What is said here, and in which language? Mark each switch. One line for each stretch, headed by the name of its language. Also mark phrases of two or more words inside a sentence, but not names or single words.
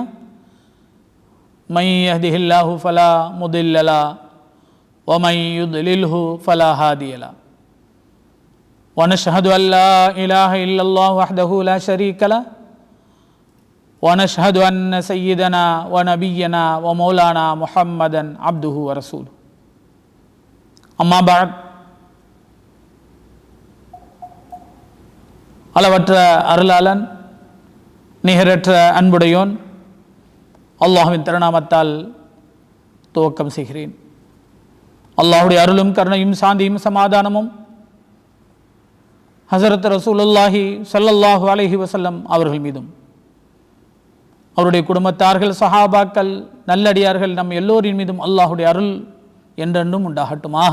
Arabic: من يهده الله فلا مضل له و من يضلله فلا هادي له. ونشهد أن لا إله إلا الله وحده لا شريك له ونشهد أن سيدنا ونبينا ومولانا محمدا عبده ورسوله أما بعد
Tamil: அளவற்ற அருளாளன் நிகரற்ற அன்புடையோன் அல்லாஹ்வின் திருநாமத்தால் துவக்கம் செய்கிறேன். அல்லாஹ்வுடைய அருளும் கருணையும் சாந்தியும் சமாதானமும் ஹஸரத்
Arabic: رسول الله صلى الله عليه وسلم
Tamil: அவர்கள் மீதும் அவருடைய குடும்பத்தார்கள் சஹாபாக்கள் நல்லடியார்கள் நம் எல்லோரின் மீதும் அல்லாஹ்வுடைய அருள் என்றென்றும் உண்டாகட்டுமாக.